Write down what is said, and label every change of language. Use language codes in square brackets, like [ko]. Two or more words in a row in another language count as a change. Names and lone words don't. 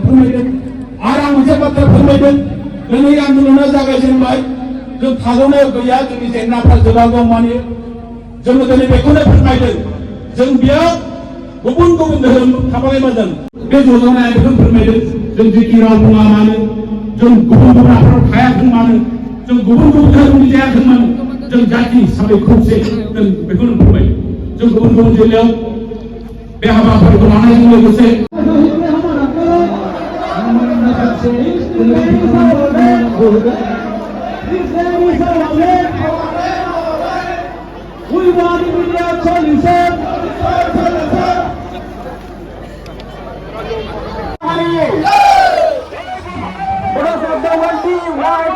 [brx] फोरमायदों आरो आं मोनसे बाथ्रा फोरमायदों दिनै आन्दलना जागायजेनबाय जों थाद'नायाव गैया जोंनि जेंनाफ्रा जोबागौ मानि जोङो दिनै बेखौनो फोरमायदों जों बेयाव गुबुन गुबुन धोरोम थाबाय मोजां बे जजनाया बेखौ फोरमायदों जों जेखि राव बुङा मानो जों गुबुन गुबुन आफादाव थायाथों मानो जों गुबुन गुबुन धोरोमनि जायाथों मानो जों जाति हिसाबै खौसे जों बेखौनो फोरमायदों जों गुबुन गुबुन जिल्लायाव बे हाबाफारिखौ लानायजों लोगोसे [en] We want immediate solution. Brothers of the world be unite.